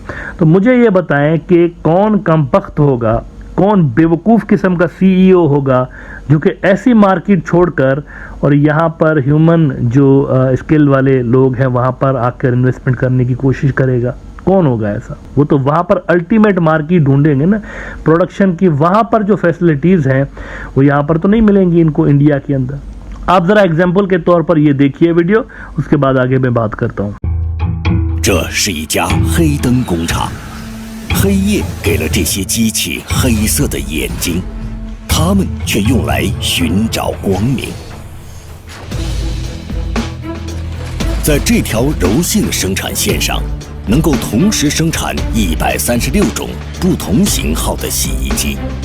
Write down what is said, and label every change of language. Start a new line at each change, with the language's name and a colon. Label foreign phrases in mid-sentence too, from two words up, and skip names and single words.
Urdu: تو مجھے یہ بتائیں کہ کون کمبخت ہوگا، کون بیوقوف قسم کا سی ای او ہوگا جو کہ ایسی مارکیٹ چھوڑ کر اور یہاں پر ہیومن جو سکل والے لوگ ہیں وہاں پر آ کر انویسٹمنٹ کرنے کی کوشش کرے گا. کون ہوگا ایسا? وہ تو وہاں پر
English: ultimate market
Urdu: ڈھونڈیں گے نا پروڈکشن کی، وہاں پر جو فیسلٹیز ہیں وہ یہاں پر تو نہیں ملیں گی ان کو انڈیا کے اندر. آپ ذرا ایگزامپل کے طور پر یہ دیکھیے ویڈیو، اس کے بعد آگے میں بات کرتا ہوں.
Chinese: 这是一家黑灯工厂，黑夜给了这些机器黑色的眼睛，它们却用来寻找光明。在这条柔性生产线上，能够同时生产136种不同型号的洗衣机。